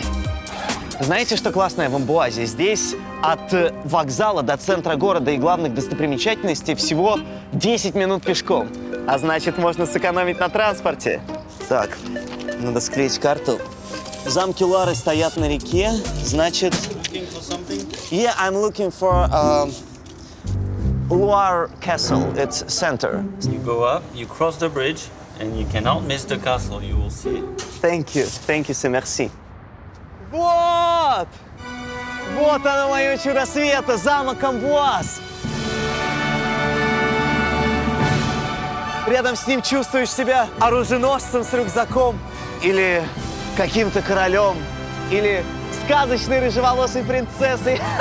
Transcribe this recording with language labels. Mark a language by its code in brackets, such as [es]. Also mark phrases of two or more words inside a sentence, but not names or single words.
[ru] Знаете, что классное в Амбуазе? Здесь от вокзала до центра города и главных достопримечательностей всего 10 минут пешком. А значит, можно сэкономить на транспорте. Так, надо склеить карту. Замки Луары стоят на реке, значит... [en] Yeah, I'm looking for Loire Castle. It's center. You go up, you cross the bridge, and you cannot miss the castle. You will see it. Thank you, [fr] c'est merci. [ru] Вот! Вот оно, мое чудо света, замок Амбуаз. Рядом с ним чувствуешь себя оруженосцем с рюкзаком, или каким-то королем, или сказочной рыжеволосой принцессой.